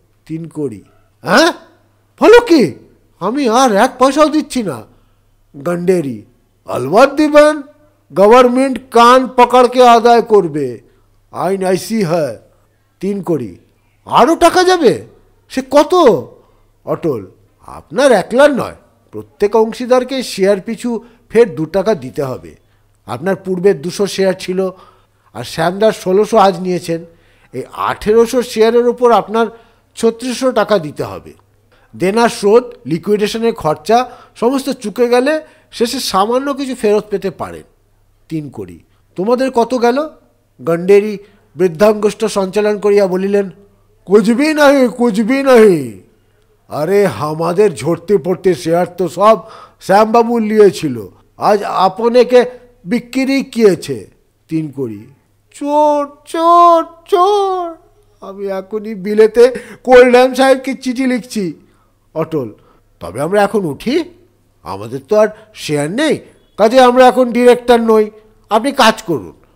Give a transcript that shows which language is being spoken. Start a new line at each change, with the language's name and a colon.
Bangla: 3 कौड़ी। হ্যাঁ বলো কি? আমি আর 1 পয়সাও দিচ্ছি না। গন্ডেরি।
Hindi: अलबत दिबेन, गवर्नमेंट कान पकड़ के आदाय करबे, आईन ऐसी है।
Bangla: 3 कौड़ी। আরও টাকা যাবে? সে কত? অটল। আপনার একলার নয়, প্রত্যেক অংশীদারকে শেয়ার পিছু ফের 2 টাকা দিতে হবে। আপনার পূর্বে 200 শেয়ার ছিল, আর শ্যামদার 1600 আজ নিয়েছেন। এই 1800 শেয়ারের উপর আপনার 3600 টাকা দিতে হবে। দেনা শোধ, লিকুইডেশনের খরচা সমস্ত চুকে গেলে শেষে সামান্য কিছু ফেরত পেতে পারেন। 3 কৌড়ি। তোমাদের কত গেল? গন্ডেরি বৃদ্ধাঙ্গুষ্ঠ সঞ্চালন করিয়া বলিলেন,
Hindi: कुछ भी नहीं, कुछ भी नहीं। अरे हमारे झड़ते पड़ते शेयर तो सब श्याम बाबू लिए छिलो, आज अपने के बिक्री किएছে। 3 कौड़ी। चोर चोर चोर,
Bangla: আমি এখনই বিলেতে কোলড্যাম সাহেবকে চিঠি লিখছি। অটল। তবে আমরা এখন উঠি, আমাদের তো আর শেয়ার নেই, কাজে আমরা এখন ডিরেক্টর নই, আপনি কাজ করুন।